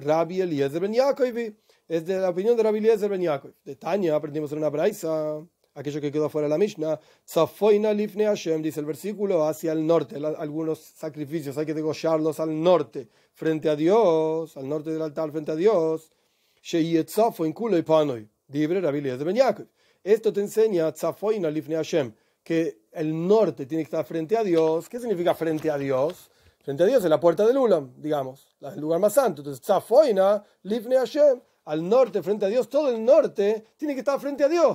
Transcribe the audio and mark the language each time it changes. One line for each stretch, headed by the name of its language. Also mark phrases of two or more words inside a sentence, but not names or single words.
Spanish: Rabbi Eliezer ben Yaakov. Es de la opinión de Rabbi Eliezer ben Yaakov. De Tanya aprendimos en una braisa, aquello que quedó fuera de la Mishnah.
Hebrew: צפונה לפני השם,
Spanish: dice el versículo, hacia el norte. Algunos sacrificios hay que degollarlos al norte, frente a Dios, al norte del altar, frente a Dios.
Hebrew: שיצפו כלי פניו, דברי רבי אליעזר בן יעקב.
Spanish: Esto te enseña
Hebrew: צפונה לפני השם,
Spanish: que el norte tiene que estar frente a Dios. ¿Qué significa frente a Dios? Frente a Dios es la puerta del Ulam, digamos, el lugar más santo. Entonces,
Hebrew: צפונה לפני השם,
Spanish: al norte, frente a Dios, todo el norte tiene que estar frente a Dios.